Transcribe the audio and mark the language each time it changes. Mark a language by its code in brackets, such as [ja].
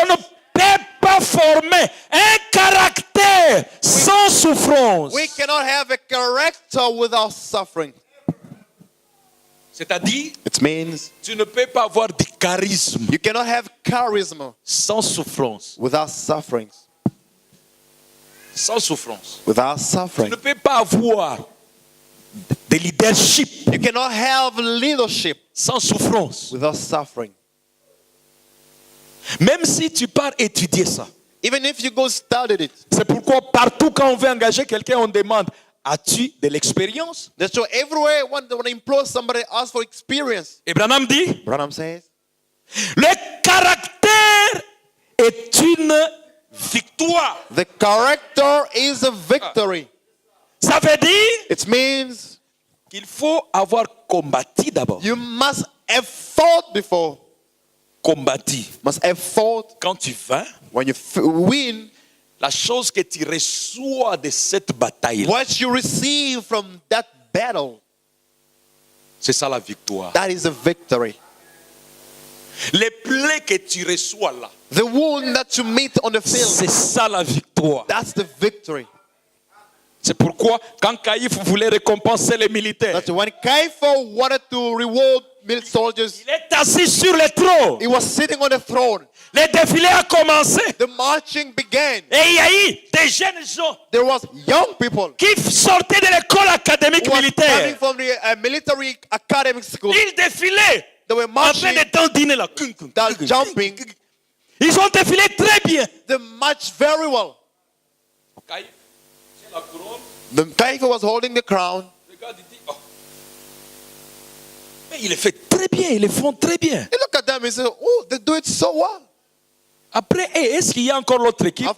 [fr] On ne peut pas former un caractère sans souffrance. [en] We cannot have a character without suffering. [fr] C'est-à-dire, [en] It means [fr] tu ne peux pas avoir du charisme [en] you cannot have charisma [fr] sans souffrance. [en] without suffering. [fr] Sans souffrance. [en] Without [fr] Tu [en] suffering. [fr] ne peux pas avoir de leadership [en] You cannot have leadership [fr] sans souffrance. [en] without suffering. [fr] Même si tu pars étudier ça. [en] Even if you go study it. [fr] C'est pourquoi partout quand on veut engager quelqu'un, on demande, as-tu de l'expérience? [en] That's why everywhere when I employ somebody, ask for experience. [fr] Et Branham dit, [en] Branham says, [fr] le caractère est une victoire. [en] the character is a victory. [fr] Ça veut dire, [en] It means [fr] qu'il faut avoir combattu d'abord. [en] You must have fought before. [fr] Combattu. [en] Must have fought. [fr] Quand tu vins, [en] When you win, [fr] la chose que tu reçois de cette bataille, [en] what you receive from that battle, [fr] c'est ça la victoire. [en] that is a victory. [fr] Les plaies que tu reçois là, [en] The wound that you meet on the field, [fr] c'est ça la victoire. [en] that's the victory. [fr] C'est pourquoi quand Caïphe voulait récompenser les militaires, [en] That's when Caiaphas wanted to reward soldiers, [fr] il est assis sur le trône. [en] he was sitting on the throne. [fr] Le défilé a commencé. [en] The marching began. [fr] Et il y a eu des jeunes gens [en] There was young people [fr] qui sortaient de l'école académique [en] who were coming [fr] militaire. [en] from the military academic school. [fr] Ils défilaient [en] They were [fr] en train [en] marching, [fr] de dandiner là. [en] they're jumping. [fr] Ils ont défilé très bien. [en] They marched very well. [fr] Caïphe, c'est la couronne. [en] The Caiaphas was holding the crown. [fr] Regarde, il dit, oh. Mais il le fait très bien, ils le font très bien. [en] He looked at them and said, oh, they do it so well. [fr] Après, est-ce qu'il y a encore l'autre équipe?